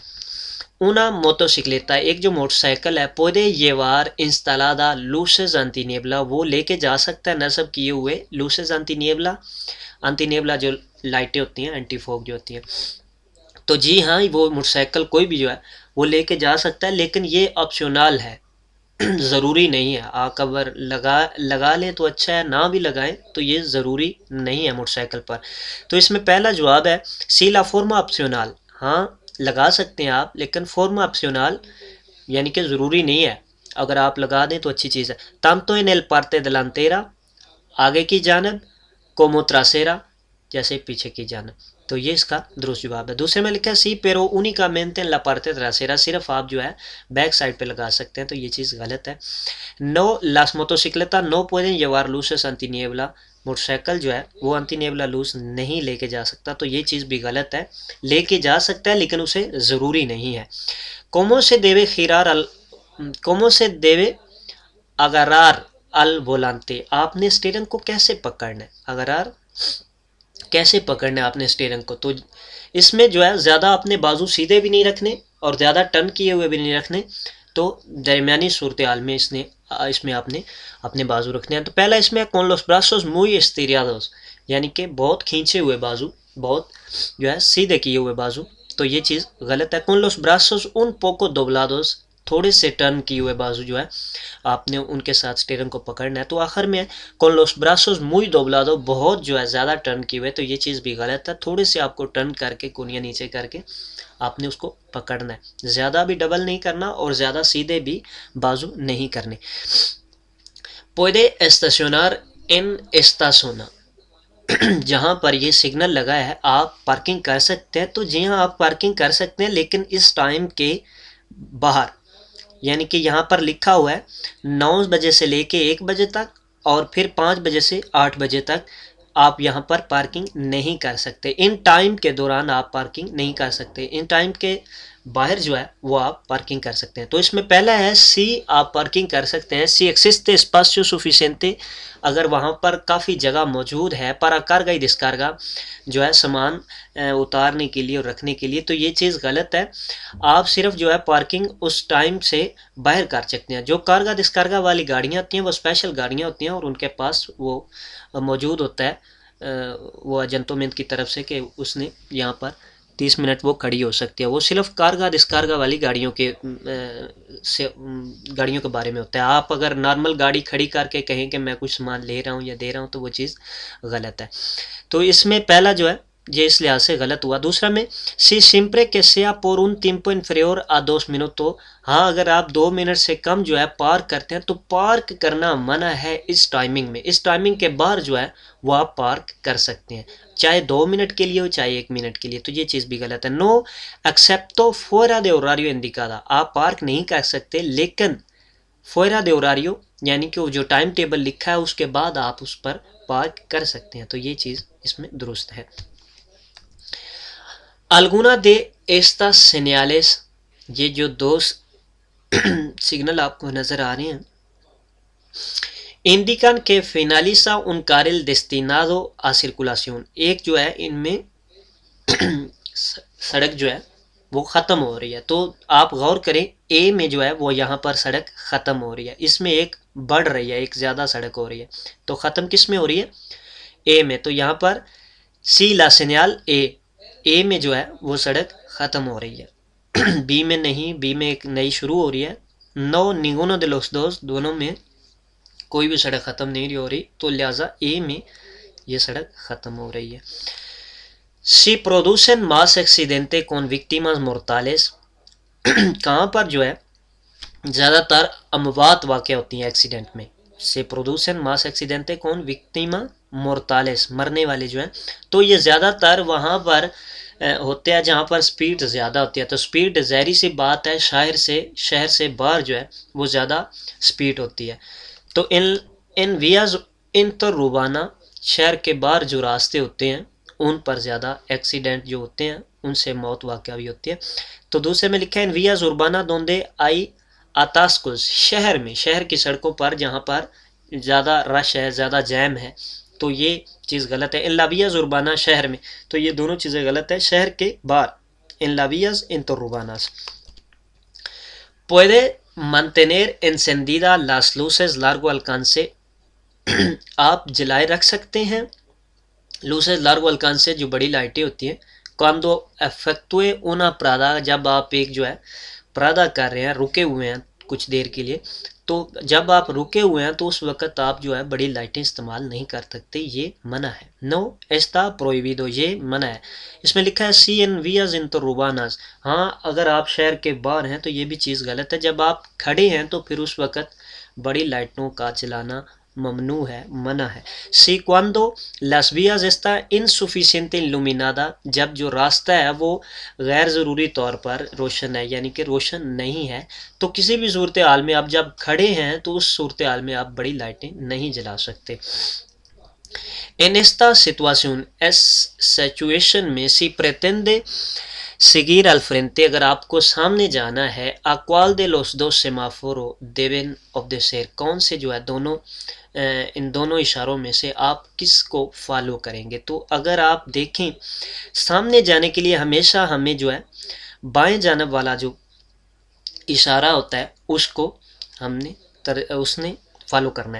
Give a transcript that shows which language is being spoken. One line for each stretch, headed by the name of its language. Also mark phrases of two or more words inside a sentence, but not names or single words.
Spanish: una motocicleta،
Urdu: ایک جو موٹر سائیکل ہے،
Spanish: puede llevar instalada luces antiniebla،
Urdu: وہ لے کے جا سکتا ہے نصب کیے ہوئے
Spanish: luces antiniebla
Urdu: جو لائٹیں ہوتی ہیں، اینٹی فوگ جو ہوتی ہیں، تو جی ہاں وہ موٹر سائیکل کوئی بھی جو ہے وہ لے کے جا سکتا ہے، لیکن یہ آپشنل ہے، ضروری نہیں ہے، آپ اگر لگا لیں تو اچھا ہے، نہ بھی لگائیں تو یہ ضروری نہیں ہے موٹر سائیکل پر۔ تو اس میں پہلا جواب ہے
Spanish: sí la forma
Urdu: آپشنل، ہاں لگا سکتے ہیں آپ، لیکن فورما آپشنل یعنی کہ ضروری نہیں ہے، اگر آپ لگا دیں تو اچھی چیز ہے.
Spanish: tanto en el parte delantera
Urdu: آگے کی جانب
Spanish: como trasera
Urdu: جیسے پیچھے کی جانب. تو یہ اس کا درست جواب ہے. دوسرے میں لکھا ہے سی
Spanish: pero únicamente en la parte trasera
Urdu: صرف آپ جو ہے بیک سائڈ پہ لگا سکتے ہیں، تو یہ چیز غلط ہے.
Spanish: no las motocicletas no pueden llevar luces antiniebla
Urdu: موٹر سائیکل جو ہے وہ
Spanish: antiniebla luces
Urdu: نہیں لے کے جا سکتا، تو یہ چیز بھی غلط ہے. لے کے جا سکتا ہے لیکن اسے ضروری نہیں ہے.
Spanish: cómo se debe girar cómo se debe agarrar al volante
Urdu: آپ نے اسٹیئرنگ کو کیسے پکڑنا ہے، agarrar کیسے پکڑنا ہے آپ نے اسٹیئرنگ کو. تو اس میں جو ہے زیادہ اپنے بازو سیدھے بھی نہیں رکھنے اور زیادہ ٹرن کیے ہوئے بھی نہیں رکھنے، تو درمیانی صورتحال میں اس میں آپ نے اپنے بازو رکھنے ہیں. تو پہلا اس میں
Spanish: con los brazos muy estirados
Urdu: یعنی کہ بہت کھینچے ہوئے بازو، بہت جو ہے سیدھے کیے ہوئے بازو، تو یہ چیز غلط ہے.
Spanish: con los brazos un poco doblados
Urdu: تھوڑے سے ٹرن کیے ہوئے بازو جو ہے آپ نے ان کے ساتھ اسٹیئرنگ کو پکڑنا ہے. تو آخر میں
Spanish: con los brazos muy doblados
Urdu: بہت جو ہے زیادہ ٹرن کیے ہوئے، تو یہ چیز بھی غلط ہے. تھوڑے سے آپ کو ٹرن کر کے کونیاں نیچے کر کے آپ نے اس کو پکڑنا ہے، زیادہ بھی ڈبل نہیں کرنا اور زیادہ سیدھے بھی بازو نہیں کرنے.
Spanish: puede estacionar en esta zona
Urdu: جہاں پر یہ سگنل لگا ہے آپ پارکنگ کر سکتے ہیں. تو جی ہاں آپ پارکنگ کر سکتے ہیں لیکن اس ٹائم کے باہر، یعنی کہ یہاں پر لکھا ہوا ہے 9 بجے سے لے کے 1 بجے تک اور پھر 5 بجے سے 8 بجے تک آپ یہاں پر پارکنگ نہیں کر سکتے. ان ٹائم کے دوران آپ پارکنگ نہیں کر سکتے، ان ٹائم کے باہر جو ہے وہ آپ پارکنگ کر سکتے ہیں. تو اس میں پہلا ہے سی آپ پارکنگ کر سکتے ہیں. سی
Spanish: existe espacio suficiente
Urdu: اگر وہاں پر کافی جگہ موجود ہے
Spanish: para carga y descarga
Urdu: جو ہے سامان اتارنے کے لیے اور رکھنے کے لیے، تو یہ چیز غلط ہے. آپ صرف جو ہے پارکنگ اس ٹائم سے باہر کر سکتے ہیں. جو
Spanish: carga descarga
Urdu: والی گاڑیاں ہوتی ہیں وہ اسپیشل گاڑیاں ہوتی ہیں اور ان کے پاس وہ موجود ہوتا ہے وہ ایجنٹومنٹ کی طرف سے کہ اس نے یہاں پر 30 منٹ وہ کھڑی ہو سکتی ہے. وہ صرف
Spanish: carga descarga
Urdu: والی گاڑیوں کے بارے میں ہوتا ہے. آپ اگر نارمل گاڑی کھڑی کر کے کہیں کہ میں کچھ سامان لے رہا ہوں یا دے رہا ہوں تو وہ چیز غلط ہے. تو اس میں پہلا جو ہے یہ اس لحاظ سے غلط ہوا. دوسرا میں سی
Spanish: siempre que sea por un tiempo inferior a 2 minutos
Urdu: تو ہاں اگر آپ 2 منٹ سے کم جو ہے پارک کرتے ہیں تو پارک کرنا منع ہے اس ٹائمنگ میں. اس ٹائمنگ کے بعد جو ہے وہ آپ پارک کر سکتے ہیں، چاہے 2 منٹ کے لیے ہو چاہے 1 منٹ کے لیے، تو یہ چیز بھی غلط ہے. نو
Spanish: excepto fuera de horario indicado
Urdu: آپ پارک نہیں کر سکتے لیکن
Spanish: fuera de horario
Urdu: یعنی کہ وہ جو ٹائم ٹیبل لکھا ہے اس کے بعد آپ اس پر پارک کر سکتے ہیں، تو یہ چیز اس میں درست ہے.
Spanish: alguna de estas señales
Urdu: یہ جو دو سگنل آپ کو نظر آ رہے ہیں
Spanish: indican que finaliza un carril destinado a circulación
Urdu: ایک جو ہے ان میں سڑک جو ہے وہ ختم ہو رہی ہے. تو آپ غور کریں اے میں جو ہے وہ یہاں پر سڑک ختم ہو رہی ہے، اس میں ایک بڑھ رہی ہے، ایک زیادہ سڑک ہو رہی ہے. تو ختم کس میں ہو رہی ہے؟ اے میں. تو یہاں پر
Spanish: sí la señal
Urdu: اے میں جو ہے وہ سڑک ختم ہو رہی ہے، بی میں نہیں، بی میں ایک نئی شروع ہو رہی ہے. نو
Spanish: ninguno de los dos
Urdu: دونوں میں کوئی بھی سڑک ختم نہیں ہو رہی، تو لہٰذا اے میں یہ سڑک ختم ہو رہی ہے.
Spanish: si producen más accidentes con víctimas mortales
Urdu: کہاں پر جو ہے زیادہ تر اموات واقع ہوتی ہیں ایکسیڈنٹ میں.
Spanish: se producen más accidentes con víctimas mortales
Urdu: مرنے والے جو ہیں، تو یہ زیادہ تر وہاں پر ہوتے ہیں جہاں پر سپیڈ زیادہ ہوتی ہے. تو سپیڈ ظاہری سی بات ہے شہر سے باہر جو ہے وہ زیادہ سپیڈ ہوتی ہے. تو
Spanish: en vías interurbanas
Urdu: شہر کے باہر جو راستے ہوتے ہیں ان پر زیادہ ایکسیڈنٹ جو ہوتے ہیں ان سے موت واقع بھی ہوتی ہے. تو دوسرے میں لکھا ہے
Spanish: en vías urbanas donde hay atascos
Urdu: شہر کی سڑکوں پر جہاں پر زیادہ رش ہے، زیادہ جیم ہے، تو یہ چیز غلط ہے.
Spanish: en las vías urbanas
Urdu: شہر میں، تو یہ دونوں چیزیں غلط ہے. شہر کے باہر
Spanish: en las vías interurbanas. puede mantener encendida las luces largo alcance
Urdu: آپ جلائے رکھ سکتے ہیں
Spanish: luces largo alcance
Urdu: جو بڑی لائٹیں ہوتی ہیں
Spanish: cuando efectúe una parada
Urdu: جب آپ ایک جو ہے پرادا کر رہے ہیں، رکے ہوئے ہیں کچھ دیر کے لیے، تو جب آپ رکے ہوئے ہیں تو اس وقت آپ جو ہے بڑی لائٹیں استعمال نہیں کر سکتے، یہ منع ہے.
Spanish: no está prohibido,
Urdu: یہ منع ہے. اس میں لکھا ہے
Spanish: sí en vías interurbanas.
Urdu: ہاں اگر آپ شہر کے باہر ہیں تو یہ بھی چیز غلط ہے، جب آپ کھڑے ہیں تو پھر اس وقت بڑی لائٹوں کا چلانا ممنوع ہے، منع ہے.
Spanish: سی cuando las vías está insuficiente iluminada،
Urdu: جب جو راستہ ہے وہ غیر ضروری طور پر روشن ہے، یعنی کہ روشن نہیں ہے، تو کسی بھی صورتحال میں آپ جب کھڑے ہیں تو اس صورتحال میں آپ بڑی لائٹیں نہیں جلا سکتے.
Spanish: En esta situación
Urdu: اس سچویشن میں
Spanish: si pretende seguir al frente،
Urdu: اگر آپ کو سامنے جانا ہے،
Spanish: a cuál de los dos semáforos deben obedecer،
Urdu: کون سے جو ہے دونوں ان دونوں اشاروں میں سے آپ کس کو فالو کریں گے. تو اگر آپ دیکھیں سامنے جانے کے لیے ہمیشہ ہمیں جو ہے بائیں جانب والا جو اشارہ ہوتا ہے اس کو ہم نے اس نے فالو کرنا ہے.